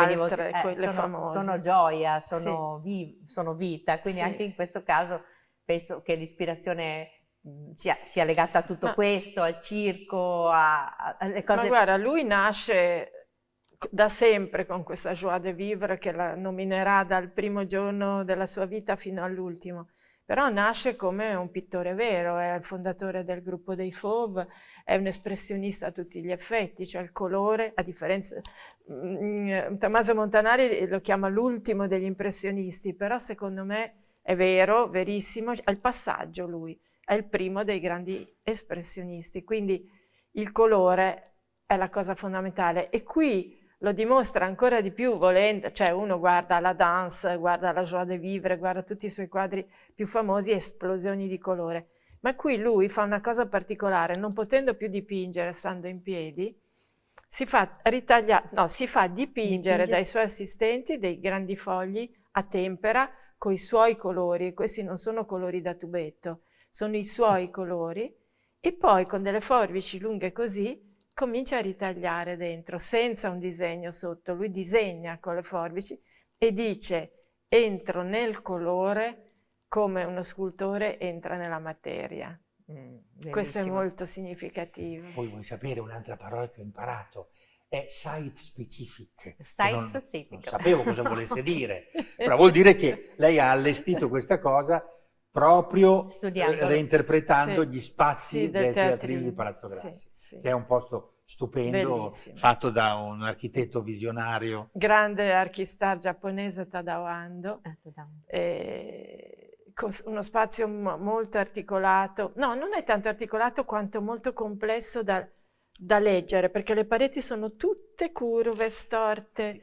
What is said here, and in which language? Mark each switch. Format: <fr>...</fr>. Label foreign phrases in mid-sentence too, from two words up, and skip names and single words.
<it>altre, quelle famose. sono gioia, Sì. sono vita, quindi Sì. anche in questo caso penso che l'ispirazione sia legata a tutto questo, al circo, alle cose... Ma guarda, lui nasce da sempre con questa</it> <fr>joie de vivre</fr> <it>che la nominerà dal primo giorno della sua vita fino all'ultimo. Però nasce come un pittore vero, è il fondatore del gruppo dei Fauve, è un espressionista a tutti gli effetti, cioè il colore, a differenza... Tommaso Montanari lo chiama l'ultimo degli impressionisti, però secondo me è vero, verissimo, è il passaggio lui, è il primo dei grandi espressionisti, quindi il colore è la cosa fondamentale e qui lo dimostra ancora di più volendo, cioè uno guarda la danse, guarda la</it> <fr>joie de vivre,</fr> <it>guarda tutti i suoi quadri più famosi, esplosioni di colore, ma qui lui fa una cosa particolare, non potendo più dipingere stando in piedi, si fa dipingere dai suoi assistenti dei grandi fogli a tempera con i suoi colori, questi non sono colori da tubetto, sono i suoi colori, e poi con delle forbici lunghe così comincia a ritagliare dentro, senza un disegno sotto. Lui disegna con le forbici e dice: entro nel colore come uno scultore entra nella materia. Questo è molto significativo. Poi vuoi sapere un'altra parola che ho imparato? È</it> <en>site specific. Site specific.</en> <it>Non sapevo cosa volesse dire, però vuol dire che lei ha allestito questa cosa proprio reinterpretando gli spazi del teatrino di Palazzo Grassi, che è un posto stupendo, bellissimo, fatto da un architetto visionario. Grande archistar giapponese Tadao Ando, con uno spazio molto articolato, no, non è tanto articolato quanto molto complesso da leggere, perché le pareti sono tutte curve, storte.</it>